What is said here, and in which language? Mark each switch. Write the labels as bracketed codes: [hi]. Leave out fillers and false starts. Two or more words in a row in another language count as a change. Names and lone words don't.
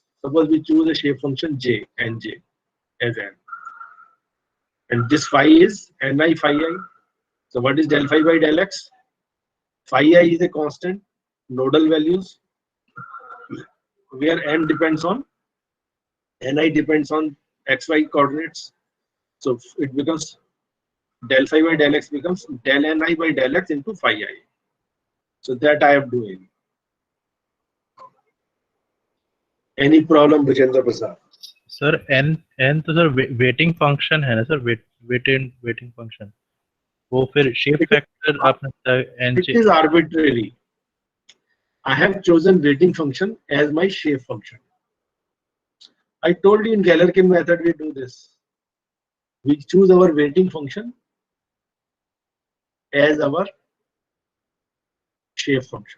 [en] Suppose we choose a shape function j, nj as n, and this phi is ni phi I. So what is del phi by del x? Phi I is a constant, nodal values, where n depends on, ni depends on xy coordinates. So it becomes del phi by del x becomes del ni by del x into phi I. So that I am doing. Any problem, Bhujendra Prasad? [hi] सर n तो सर [en] weighting function [hi] है ना सर, [en] weighting function, [hi] वो फिर [en] shape factor [hi] आपने बताया [en] It is arbitrary. I have chosen weighting function as my shape function. I told you in Galerkin method we do this. We choose our weighting function as our shape function.